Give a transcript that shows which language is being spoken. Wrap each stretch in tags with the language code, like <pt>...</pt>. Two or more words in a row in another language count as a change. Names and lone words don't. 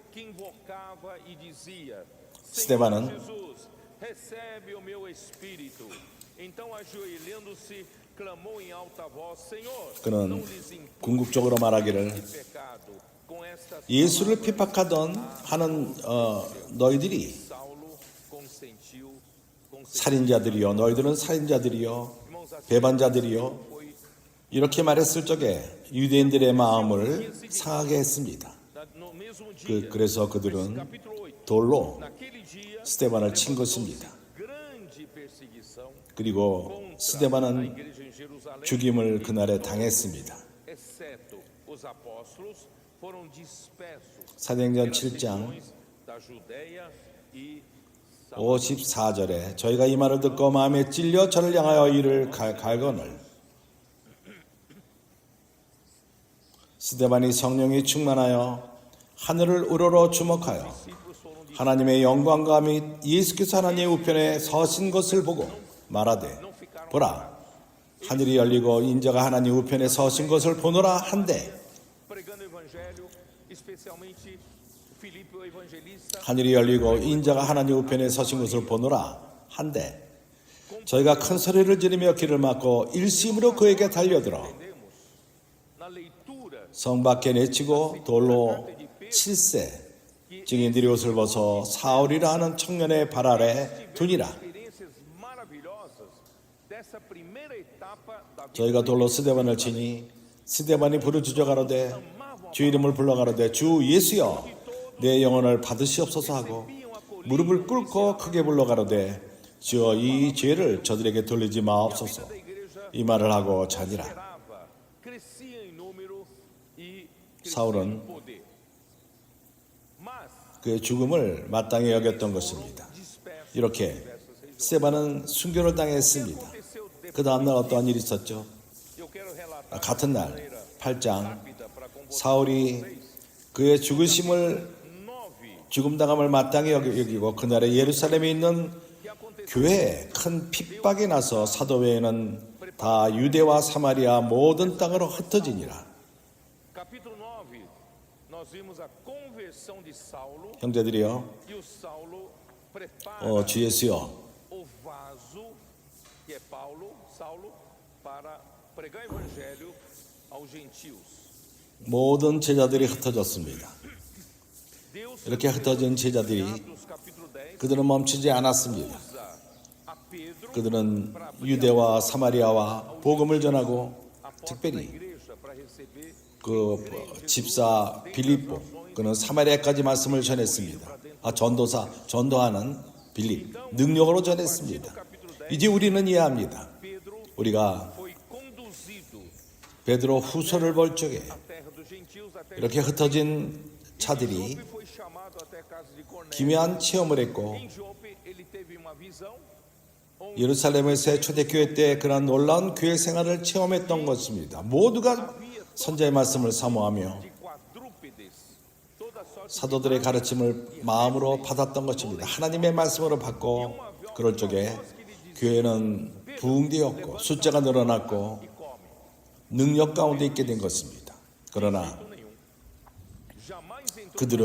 <ko>스데반은 그는 궁극적으로 말하기를 예수를 핍박하던 하는 너희들이 살인자들이요 너희들은 살인자들이요 배반자들이요 이렇게 말했을 적에 유대인들의 마음을 상하게 했습니다.</ko> <pt>mesmo dia,</pt> <ko>그래서 그들은</ko> <pt>capítulo 8,</pt> <ko>돌로</ko> <pt>naquele dia,</pt> <ko>스데반을 친 것입니다.</ko> <pt>grande perseguição</pt> <ko>그리고</ko> <pt>contra a</pt> <ko>스데반은</ko> <pt>igreja em Jerusalém,</pt> <ko>죽임을 그날에 당했습니다.</ko> <pt>exceto os apóstolos, foram dispersos</pt> <ko>사도행전</ko> <pt>pelas</pt> <ko>7장</ko> <pt>regiões da Judéia e</pt> <ko>54절에 저희가 이 말을 듣고 마음에 찔려 저를 향하여 이를 갈거늘 스데반이 성령이 충만하여 하늘을 우러러 주목하여 하나님의 영광과 및 예수께서 하나님의 우편에 서신 것을 보고 말하되 보라 하늘이 열리고 인자가 하나님 우편에 서신 것을 보노라 한데</ko> <pt>pregando o evangelho, especialmente Filipe o evangelista,</pt> <ko>하늘이 열리고 인자가 하나님 우편에 서신 것을 보노라 한데 저희가 큰 소리를 지르며 길을 막고 일심으로 그에게 달려들어</ko> <pt>na leitura</pt> <ko>성 밖에 내치고 돌로 칠세 증인들이 옷을 벗어 사울이라 하는 청년의 발 아래 두니라.</ko> <pt>experiências maravilhosas dessa primeira etapa da vida.</pt> <ko>저희가 돌로 스데반을 치니 스데반이 부르짖어 가로되 주 이름을 불러 가로되 주 예수여 내 영혼을 받으시옵소서 하고 무릎을 꿇고 크게 불러 가로되 주여 이 죄를 저들에게 돌리지 마옵소서 이 말을 하고 자니라.</ko> <pt>Esperava, crescia em número e crescia</pt> <ko>사울은</ko> <pt>em poder. Mas</pt> <ko>그의 죽음을 마땅히 여겼던 것입니다.</ko> <pt>disperso</pt> <ko>이렇게 스데반은 순교를 당했습니다.</ko> <pt>aconteceu depois.</pt> <ko>그 다음날 어떠한 일이 있었죠?</ko> <pt>Eu quero relatar</pt> <ko>같은</ko> <pt>de</pt> <ko>날</ko> <pt>maneira</pt> <ko>8장</ko> <pt>rápida para com vocês.</pt> <ko>사울이 그의 죽으심을 9 죽음당함을 마땅히 여기고 그날에 예루살렘에 있는</ko> <pt>que aconteceu</pt> <ko>교회에 큰 핍박이 나서 사도회에는 다 유대와 사마리아 모든 땅으로 흩어지니라.</ko> <pt>capítulo 9. Nós vimos a conversão de Saulo</pt> <ko>형제들이여</ko> <pt>e o Saulo prepara</pt> <ko>주 예수여</ko> <pt>o vaso que é Saulo para pregar o evangelho aos gentios.</pt> <ko>모든 제자들이 흩어졌습니다.</ko> <pt>Deus</pt> <ko>이렇게 흩어진 제자들이</ko> <pt>Atos capítulo 10</pt> <ko>그들은 멈추지 않았습니다.</ko> <pt>usa a Pedro</pt> <ko>그들은 유대와 사마리아와 복음을 전하고</ko> <pt>a porta da</pt> <ko>특별히</ko> <pt>igreja para receber</pt> <ko>그 집사 빌립보 그는 사마리아까지 말씀을 전했습니다. 전도하는 빌립 능력으로 전했습니다. 이제 우리는 이해합니다.</ko> <pt>Pedro</pt> <ko>우리가</ko> <pt>foi conduzido</pt> <ko>베드로 후서를 볼 적에</ko> <pt>à terra dos gentios até</pt> <ko>이렇게 흩어진 차들이</ko> <pt>Jope foi chamado até a casa de Cornélio.</pt> <ko>기묘한 체험을 했고</ko> <pt>Em Jope ele teve uma visão</pt> <ko>예루살렘에서의 초대교회 때 그런 놀라운 교회 생활을 체험했던 것입니다. 모두가 선자의 말씀을 사모하며</ko> <pt>de quadrúpedes, toda sorte</pt> <ko>사도들의 가르침을 마음으로 받았던 것입니다. 하나님의 말씀으로 받고 그럴 적에 교회는 부흥되었고 숫자가 늘어났고</ko> <pt>e come.</pt> <ko>능력 가운데 있게 된 것입니다. 그러나</ko> <pt>Nenhum. Jamais entrou</pt> <ko>그들은</ko>